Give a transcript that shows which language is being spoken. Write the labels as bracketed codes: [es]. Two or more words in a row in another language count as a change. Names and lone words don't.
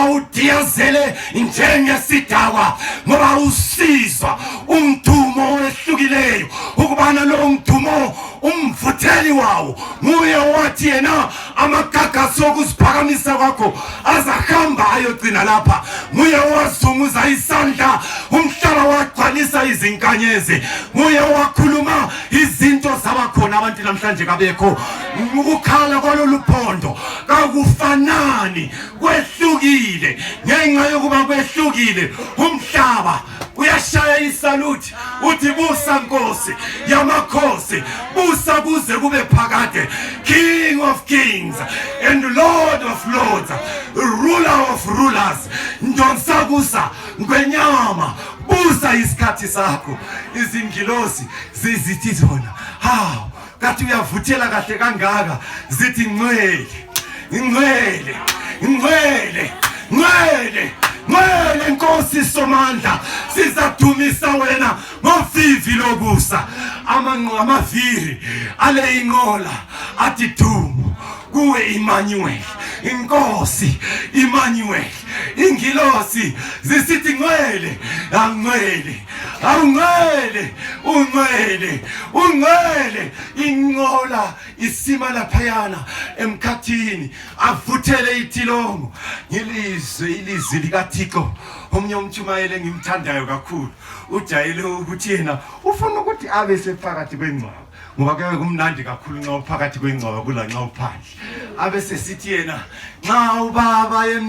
[nd] udiyazele njengesidakwa ngoba usizwa umdumo ohlukileyo ukubana lo mdumo umvutheli wawo nguye wathi yena amagagasi okuziphakamisa kwakho azahamba ayogcina lapha nguye wazunguza isandla umhlaba wagcwalisa izinkanyezi nguye wakhuluma izinto zabakhona abantu namhlanje kabekho ukukhala kwaloluphondo kakufanani kwehlukile ngenxa yokuba kwehlukile umhlaba uyashaya isaluthi uthi busa nkosi yamakhosi busa kuze kube phakade [en] King of Kings and Lord of Lords ruler of rulers [nd] ndonsakusa ngwenyama busa isikhathi sakho izingilosi zizithi zona hawu kathi uyavuthela kahle kangaka zithi ngcwele Nkosi Somandla sizadumisa wena ngovivi lobusa amaviri ale inqola athi dumo kuwe Emmanuel inkosi Emmanuel ingilosi zisithi ungcwele inqola isima laphayana emkhathini avuthele ithilongo ilizwi likaThixo omnye umtshumayele ngimthandayo kakhulu ujayele ukuthi yena ufuna ukuthi abe sephakathi kwengcwaba ngoba ke kumnandi kakhulu nxa uphakathi kwengcwaba kula nxa uphandle abe sesithi yena nxa ubaba